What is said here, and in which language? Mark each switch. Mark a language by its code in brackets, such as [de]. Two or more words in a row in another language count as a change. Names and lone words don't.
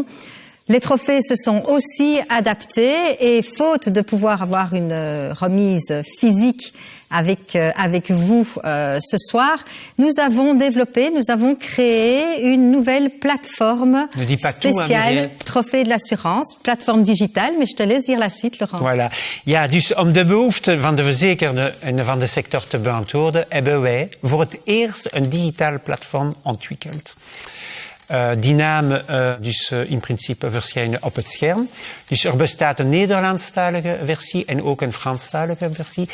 [fr] Les trophées se sont aussi adaptés et faute de pouvoir avoir une remise physique avec vous ce soir, nous avons créé une nouvelle plateforme spéciale Trophée de l'assurance, plateforme digitale, mais je te laisse dire la suite, Laurent. Voilà. [nl] Ja, dus om de behoeften van de verzekerden en van de sector te beantwoorden, hebben wij voor het eerst een digitale platform ontwikkeld. Die naam dus in principe verschijnen op het scherm. Dus er bestaat een Nederlandstalige versie en ook een Franstalige versie.